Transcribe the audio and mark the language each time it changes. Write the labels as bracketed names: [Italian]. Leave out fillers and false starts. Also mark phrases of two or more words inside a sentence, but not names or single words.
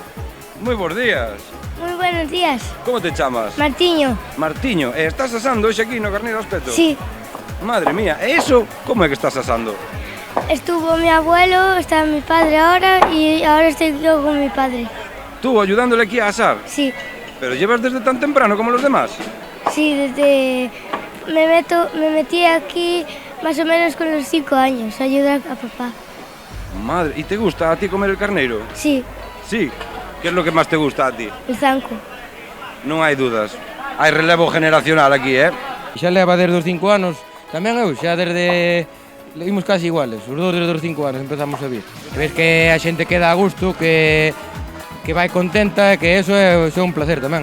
[Galician] Moi bons días. [Spanish] Moi buenos días. [Galician] Como te chamas? Martiño. Martiño, e estás asando hoxe aquí no Carneiro Aspeto? Sí. [Spanish] Madre mía, [Galician] e iso, como é que estás asando? [Spanish] Estuvo mi abuelo, está mi padre ahora y ahora estoy yo con mi padre. ¿Tú ayudándole aquí a asar? Sí. ¿Pero llevas desde tan temprano como los demás? Sí, desde... Me metí aquí más o menos con los 5 años, a ayudar a papá. Madre, ¿y te gusta a ti comer el carneiro? Sí. Sí. ¿Qué es lo que más te gusta a ti? El zanco. [Galician] Non hai dudas. Hai relevo generacional aquí, Xa leva desde os 5 anos, tamén eu, xa desde... Imos [Spanish] casi iguales, [Galician] os dous desde os 5 anos empezamos a vir. Ves que a xente queda a gusto, que vai contenta e que eso é un placer tamén.